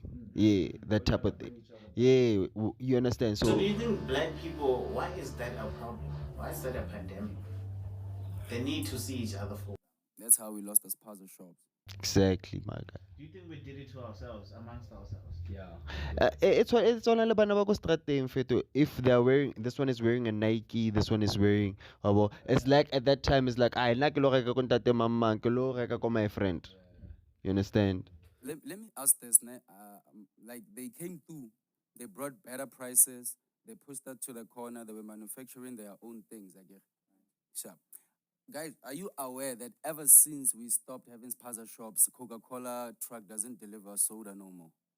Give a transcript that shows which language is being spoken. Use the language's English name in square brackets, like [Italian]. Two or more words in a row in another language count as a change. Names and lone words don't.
[English] Yeah, that type of thing. Yeah, you understand? So So do you think black people, why is that a problem? Why is that a pandemic? They need to see each other for. That's how we lost the Spaza shops. exactly, my guy. Do you think we did it to ourselves, amongst ourselves? Yeah. It's on [Tswana] alle bana ba ko strateng feto. [English] If they're wearing, this one is wearing a Nike, this one is wearing well, it's like at that time it's like [Tswana] I na ke lo reka ko [English] ntate mama, ke lo reka ko my friend. You understand? Let me ask this, ne? Like they came through, they brought better prices, they pushed that to the corner, they were manufacturing their own things, I guess. Sharp. Guys, are you aware that ever since we stopped having Spaza shops, Coca-Cola truck doesn't deliver soda no more?